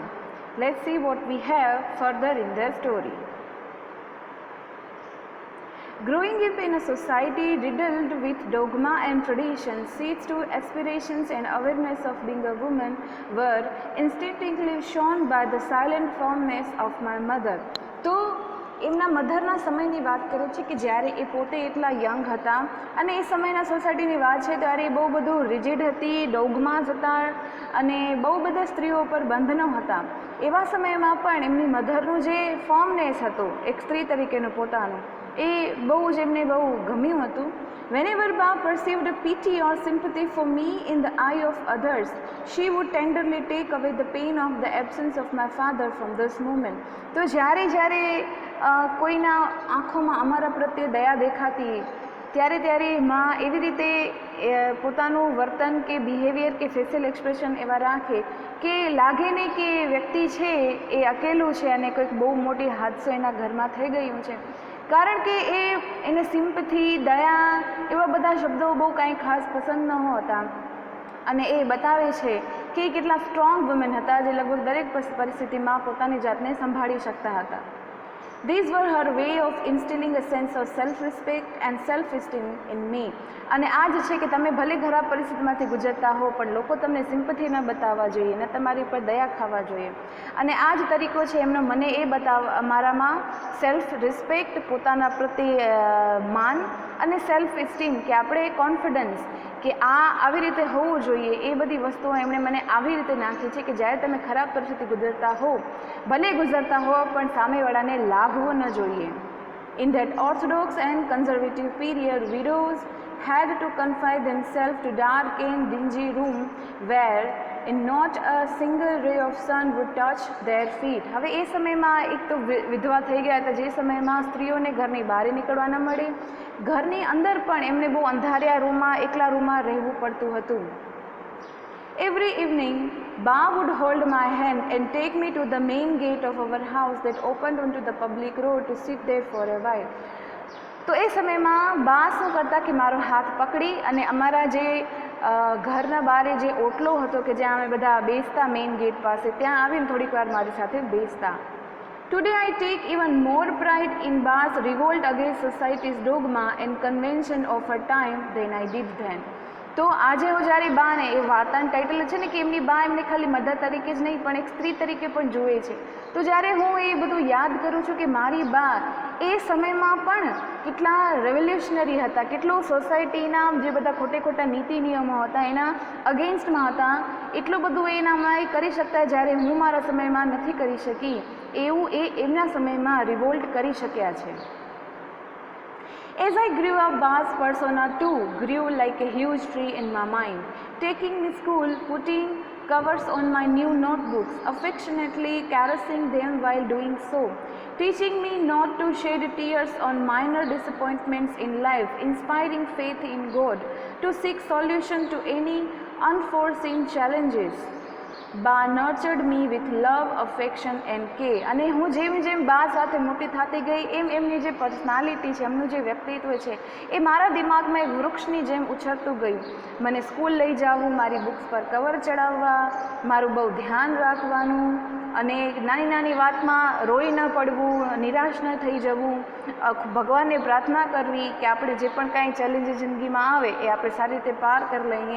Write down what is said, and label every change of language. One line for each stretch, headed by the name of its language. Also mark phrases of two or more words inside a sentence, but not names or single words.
English: Let's see what we have further in the story. Growing up in a society riddled with dogma and tradition, seeds to aspirations and awareness of being a woman were instinctively shown by the silent firmness of my mother.
Gujarati: તો એમના મધરના સમયની વાત કરે છે કે જ્યારે એ પોતે એટલા યંગ હતા અને એ સમયના સોસાયટીની વાત છે ત્યારે એ બહુ બધું રિજિડ હતી, ડોગમાસ હતા અને બહુ બધા સ્ત્રીઓ પર બંધનો હતા. એવા સમયમાં પણ એમની મધરનું જે ફર્મનેસ હતું એક સ્ત્રી તરીકેનું પોતાનું એ બહુ જ એમને બહુ ગમ્યું હતું.
English: Whenever Ba perceived pity or sympathy for me in the eye of others, she would tenderly take away the pain of the absence of my father from this moment.
Gujarati: તો જ્યારે જ્યારે કોઈના આંખોમાં અમારા પ્રત્યે દયા દેખાતી ત્યારે ત્યારે માં એવી રીતે પોતાનું વર્તન કે બિહેવિયર કે
English: facial expression
Gujarati: એવા રાખે કે લાગે નહીં કે વ્યક્તિ છે એ અકેલું છે અને કોઈક બહુ મોટી હાદસો એના ઘરમાં થઈ ગયું છે. કારણ કે એને સિમ્પથી દયા એવા બધા શબ્દો બહુ કાંઈ ખાસ પસંદ ન હોતા અને એ બતાવે છે કે કેટલા
English: strong women
Gujarati: હતા જે લગભગ દરેક પરિસ્થિતિમાં પોતાની જાતને સંભાળી શકતા હતા.
English: These were her way of instilling a sense of self-respect and self-esteem in me.
Gujarati: અને આ જ છે કે તમે ભલે ખરાબ પરિસ્થિતિમાંથી ગુજરતા હો પણ લોકો તમને સિમ્પથી ન બતાવવા જોઈએ ને તમારી ઉપર દયા ખાવા જોઈએ. અને આ જ તરીકો છે એમનો મને એ મારામાં
English: self respect,
Gujarati: પોતાના પ્રત્યે માન અને
English: self esteem
Gujarati: કે આપણે કોન્ફિડન્સ કે આવી રીતે હોવું જોઈએ એ બધી વસ્તુઓ એમણે મને આવી રીતે નાખી છે કે જ્યારે તમે ખરાબ પરિસ્થિતિ ગુજરતા હો ભલે ગુજરતા હો પણ સામેવાળાને લાગવું ન જોઈએ.
English: In that orthodox and conservative period, widows had to confine themselves to dark and dingy room where not a single ray of sun would touch their feet.
Gujarati: હવે એ સમયમાં એક તો વિધવા થઈ ગયા હતા જે સમયમાં સ્ત્રીઓને ઘરની બહાર નીકળવા ન મળે, ઘરની અંદર પણ એમને બહુ અંધારિયા રૂમમાં એકલા રૂમમાં રહેવું પડતું હતું.
English: Every evening, Ba would hold my hand and take me to the main gate of our house that opened onto the public road to sit there for a while.
Gujarati: તો એ સમયમાં બા શું કરતા કે મારો હાથ પકડી અને અમારા જે ઘરના બારે જે ઓટલો હતો કે જ્યાં અમે બધા બેસતા
English: main gate
Gujarati: પાસે ત્યાં આવીને થોડીક વાર મારી સાથે બેસતા.
English: Today I take even more pride in Ba's revolt against society's dogma and convention of her time than I did then.
Gujarati: તો આજે હું જ્યારે બાને એ વાર્તાનું ટાઇટલ છે ને કે એમની બા એમને ખાલી મધર તરીકે જ નહીં પણ એક સ્ત્રી તરીકે પણ જુએ છે. તો જ્યારે હું એ બધું યાદ કરું છું કે મારી બા એ સમયમાં પણ કેટલા રેવોલ્યુશનરી હતા, કેટલું સોસાયટીના જે બધા ખોટે ખોટા નીતિ નિયમો હતા એના અગેન્સ્ટમાં હતા, એટલું બધું એનામાં એ કરી શકતા જ્યારે હું મારા સમયમાં નથી કરી શકી એવું એ એમના સમયમાં રિવોલ્ટ કરી શક્યા છે.
English: As I grew up, Ba's persona too grew like a huge tree in my mind. Taking me to school, putting covers on my new notebooks, affectionately caressing them while doing so, teaching me not to shed tears on minor disappointments in life, inspiring faith in God, to seek solution to any unforeseen challenges. Ba nurtured me with love, affection and care.
Gujarati: અને હું જેમ જેમ બા સાથે મોટી થતી ગઈ એમ એમની જે પર્સનાલિટી છે, એમનું જે વ્યક્તિત્વ છે એ મારા દિમાગમાં એક વૃક્ષની જેમ ઉછળતું ગયું. મને સ્કૂલ લઈ જવું, મારી બુક્સ પર કવર ચડાવવા, મારું બહુ ધ્યાન રાખવાનું અને નાની નાની વાતમાં રોઈ ન પડવું, નિરાશ ન થઈ જવું, ભગવાનને પ્રાર્થના કરવી કે આપણે જે પણ કાંઈ ચેલેન્જીસ જિંદગીમાં આવે એ આપણે સારી રીતે પાર કરી લઈએ.